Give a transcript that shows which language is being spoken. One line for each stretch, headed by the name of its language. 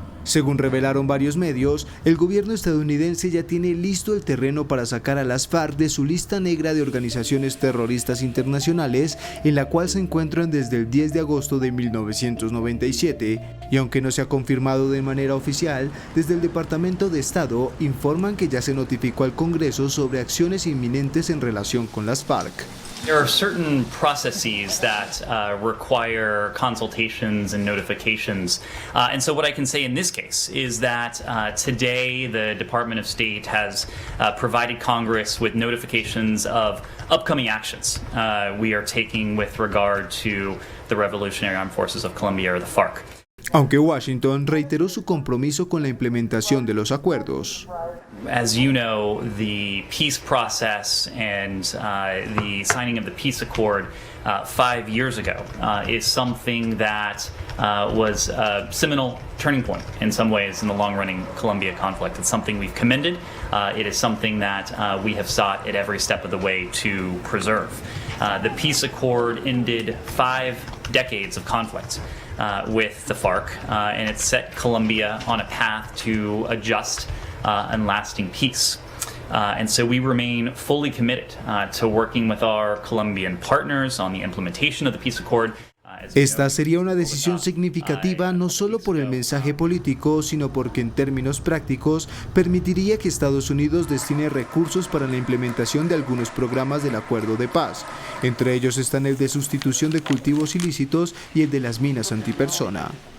Spanish: Según revelaron varios medios, el gobierno estadounidense ya tiene listo el terreno para sacar a las FARC de su lista negra de organizaciones terroristas internacionales, en la cual se encuentran desde el 10 de agosto de 1997. Y aunque no se ha confirmado de manera oficial, desde el Departamento de Estado informan que ya se notificó al Congreso sobre acciones inminentes en relación con las FARC.
English: There are certain processes that require consultations and notifications. And so what I can say in this case is that today the Department of State has provided Congress with notifications of upcoming actions we are taking with regard to the Revolutionary Armed Forces of Colombia, or the FARC.
Spanish: Aunque Washington reiteró su compromiso con la implementación de los acuerdos.
English: As you know, the peace process and the signing of the peace accord 5 years ago is something that was a seminal turning point in some ways in the long-running Colombia conflict. It's something we've commended. It is something that we have sought at every step of the way to preserve. The peace accord ended 5 decades of conflict with the FARC, and it set Colombia on a path to a just and lasting peace. And so we remain fully committed to working with our Colombian partners on the implementation of the peace accord.
Spanish: Esta sería una decisión significativa no solo por el mensaje político, sino porque en términos prácticos permitiría que Estados Unidos destine recursos para la implementación de algunos programas del acuerdo de paz. Entre ellos están el de sustitución de cultivos ilícitos y el de las minas antipersona.